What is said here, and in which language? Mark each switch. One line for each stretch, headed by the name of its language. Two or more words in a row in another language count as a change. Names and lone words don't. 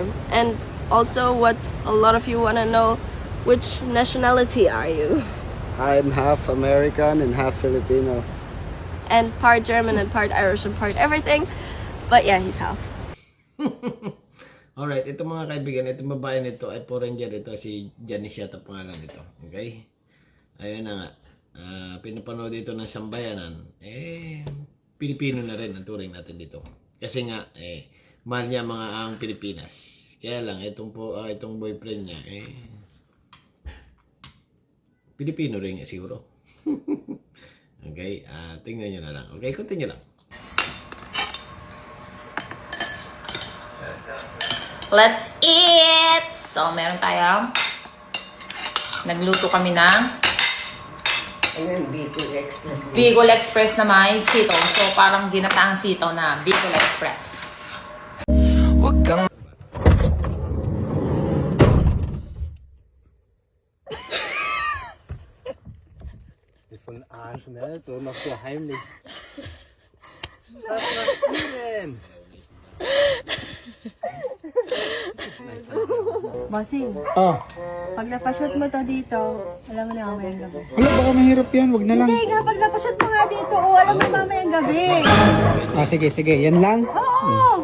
English: And also what a lot of you want to know, which nationality are you? I'm half American and half Filipino. And part German and part Irish and part everything. But yeah, he's half. Alright,
Filipino: ito mga kaibigan, itong babae nito ay foreigner ito, si Janice yata pangalan nito. Okay? Ayun na nga. Pinapanood dito ng sambayanan. Pilipino na rin ang turing natin dito. Kasi nga, mahal niya mga ang Pilipinas. Kaya lang, itong boyfriend niya, Pilipino rin siguro. Okay? Tingnan nyo na lang. Okay, continue lang.
English: Let's eat!
Filipino: So, meron tayo. Nagluto kami ng Bicol Express na may sitaw. So, parang ginataang sitaw na Bicol Express. Huwag kang...
German: So ein Arsch, ne? So noch so heimlich. Was machst du denn?
Filipino: Bossing, pag napashoot mo to dito, alam mo na mamayang gabi. Wala, baka mahirap yan. Wag na lang. Hindi nga, pag napashoot mo nga dito, alam mo mamayang gabi. Sige. Yan lang. Oo!